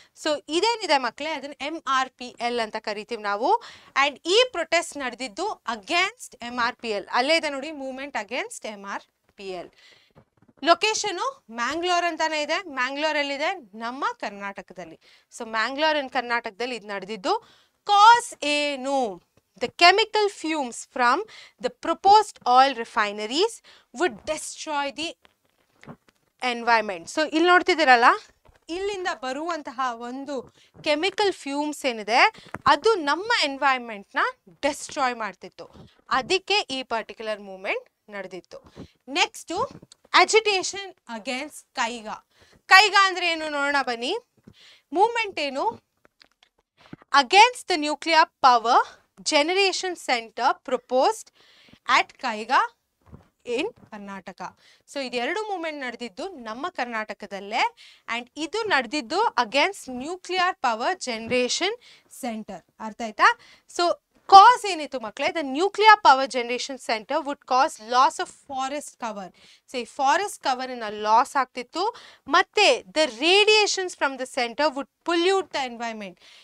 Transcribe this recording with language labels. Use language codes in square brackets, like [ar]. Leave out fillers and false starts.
[kn] So ಇದೇನಿದೆ ಮಕ್ಕಳೇ, ಅದನ್ನ MRPL ಅಂತ ಕರಿತೀವಿ ನಾವು. ಅಂಡ್ ಈ ಪ್ರೊಟೆಸ್ಟ್ ನಡೆದಿದ್ದು ಅಗೇನ್ಸ್ಟ್ MRPL. ಅಲ್ಲೇ ಇದೆ ನೋಡಿ, movement against MRPL. Location Mangalore ಅಂತಾನೆ ಇದೆ. ಮ್ಯಾಂಗ್ಳೂರ್ ಎಲ್ಲಿದೆ? ನಮ್ಮ ಕರ್ನಾಟಕದಲ್ಲಿ. ಸೊ ಮ್ಯಾಂಗ್ಳೂರ್ ಇನ್ ಕರ್ನಾಟಕದಲ್ಲಿ ಇದು ನಡೆದಿದ್ದು. ಕಾಸ್ ಏನು? [en] The chemical fumes from the proposed oil refineries would destroy the environment. [kn] So ಇಲ್ಲಿ ನೋಡ್ತಿದ್ದೀರಲ್ಲ, ಇಲ್ಲಿಂದ ಬರುವಂತಹ ಒಂದು ಕೆಮಿಕಲ್ ಫ್ಯೂಮ್ಸ್ ಏನಿದೆ ಅದು ನಮ್ಮ ಎನ್ವೈರನ್ಮೆಂಟ್ ನ ಡೆಸ್ಟ್ರಾಯ್ ಮಾಡ್ತಿತ್ತು. ಅದಕ್ಕೆ ಈ ಪರ್ಟಿಕ್ಯುಲರ್ ಮೂವ್ಮೆಂಟ್ ನಡೆದಿತ್ತು. Next agitation against Kaiga. Kaiga ಅಂದ್ರೆ ಏನು ನೋಡೋಣ ಬನ್ನಿ. ಮೂವ್ಮೆಂಟ್ ಏನು? [en] Against the nuclear power generation center proposed at Kaiga in Karnataka. [kn] So ಇದೆರಡು ಮೂವ್ಮೆಂಟ್ ನಡೆದಿದ್ದು ನಮ್ಮ ಕರ್ನಾಟಕದಲ್ಲೇ ಅಂಡ್ ಇದು ನಡೆದಿದ್ದು against nuclear power generation centre. ಅರ್ಥ ಆಯ್ತಾ? ಸೊ ಕಾಸ್ ಏನಿತ್ತು ಮಕ್ಕಳೇ, [en] The nuclear power generation center would cause loss of forest cover. [kn] So ಈ ಫಾರೆಸ್ಟ್ ಕವರ್ ಲಾಸ್ ಆಗ್ತಿತ್ತು, ಮತ್ತೆ [en] The radiations from the center would pollute the environment.